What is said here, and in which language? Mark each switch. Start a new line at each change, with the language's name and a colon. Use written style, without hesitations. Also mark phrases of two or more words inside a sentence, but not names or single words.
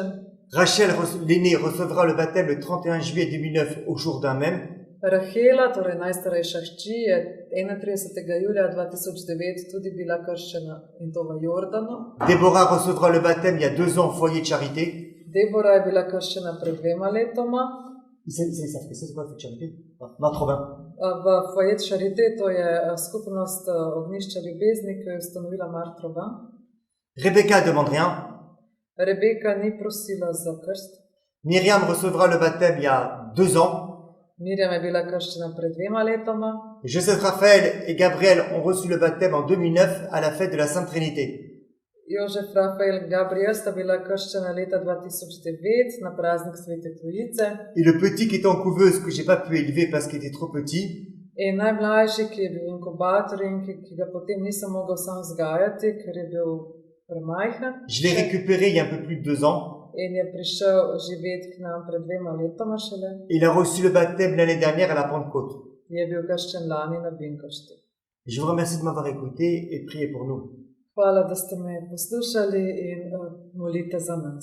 French: Rachel, l'aînée, recevra le baptême le 31 juillet 2009 au Jourdain même.
Slovenian: Rahela, torej najstarejša hči, je 31. julija 2009 tudi bila krščena in to v Jordanu.
French: Déborah recevra le baptême il y a 2 ans au foyer de charité.
Slovenian: Debora je bila krščena pred 2 letoma.
French: C'est quoi le charité? Matrovin.
Slovenian: V
French: foyer de charité,
Slovenian: to je skupnost ognjišča ljubezni, ki jo je ustanovila Martrova.
French: Rebecca demande rien.
Slovenian: Rebeka ni prosila za krst.
French: Myriam recevra le baptême il y a 2 ans.
Slovenian: Mirjam je bila krščena pred 2 letoma.
French: Joseph Raphaël et Gabriel ont reçu le baptême en 2009 à la fête de la Sainte Trinité.
Slovenian: Jožef, Rafael, Gabriel sta bila krščena leta 2009 na praznik Svete Trojice.
French: Et le petit qui était en couveuse, que j'ai pas pu élever parce qu'il était trop petit,
Slovenian: In najmlajši, ki je bil v inkubatorju in ki ga potem nisem mogel sam vzgajati, ker je bil premajhen.
French: je l'ai récupéré il y a un peu plus de 2 ans.
Slovenian: In je prišel živeti k nam pred 2 letoma šele.
French: Il a reçu le baptême l'année dernière à la Pentecôte.
Slovenian: Je bil krščen lani na Binkošti.
French: Je vous remercie de m'avoir écouté et priez pour nous.
Slovenian: Hvala, da ste me poslušali in molite za nas.